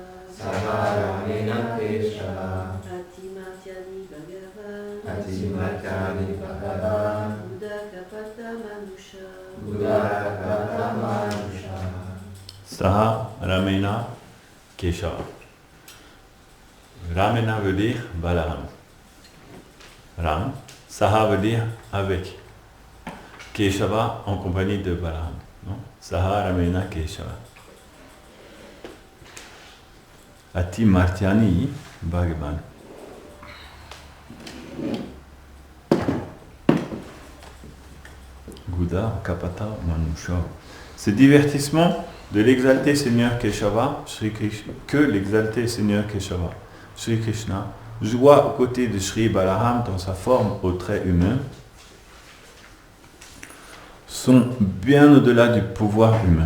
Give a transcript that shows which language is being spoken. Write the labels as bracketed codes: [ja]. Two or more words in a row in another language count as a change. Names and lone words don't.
[sa] सहरामेण केशव अतिमर्त्यानि भगवान् अतिमर्त्यानि भगवान् बुद्ध कपट मनुष. बुद्ध कपट मनुष. सह रामेण केशव. [fr] Ramena veut dire Balaram. Ram. Saha veut dire avec. Keshava en compagnie de Balaram. Non? [sa] सह रामेण केशव। अति मर्त्यानि भगवान्. गौड कपट मनुष. [fr] Ces divertissements de l'exalté Seigneur Keshava, que l'exalté Seigneur Keshava, Sri Krishna, joua aux côtés de Sri Balaram dans sa forme aux traits humains, sont bien au-delà du pouvoir humain.